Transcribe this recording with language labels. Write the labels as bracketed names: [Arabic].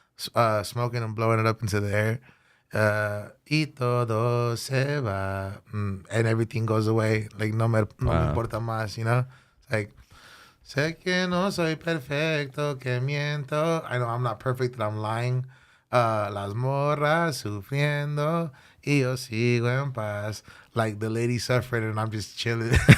[English] Smoking and blowing it up into the air. [Spanish] Y todo se va. [English] And everything goes away. [Spanish] Like, no me importa más, you know? It's like, sé que no soy perfecto, que miento. [English] I know I'm not perfect, that I'm lying. [Spanish] Las morras sufriendo y yo sigo en paz. [English] Like, the lady suffered and I'm just chilling.